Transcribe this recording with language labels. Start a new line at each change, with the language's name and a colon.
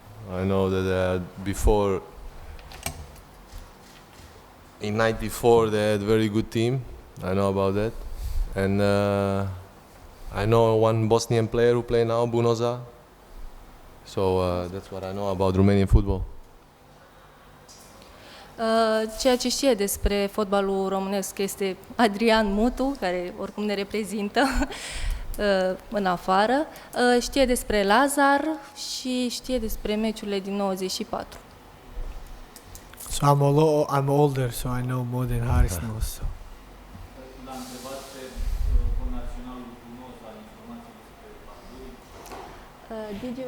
English: I know that before in '94 they had a very good team. I know about that, and I know one Bosnian player who play now, Bunoza. So that's what I know about Romanian football.
Romanian: Ceea ce știe despre fotbalul românesc este Adrian Mutu, care oricum ne reprezintă în afară. Știe despre Lazar și știe despre meciurile din 94.
English: So I'm older, so I know more than Haris knows. So.
Romanian: L-a întrebat pe connaționalul Bunoza informații despre Pandurii.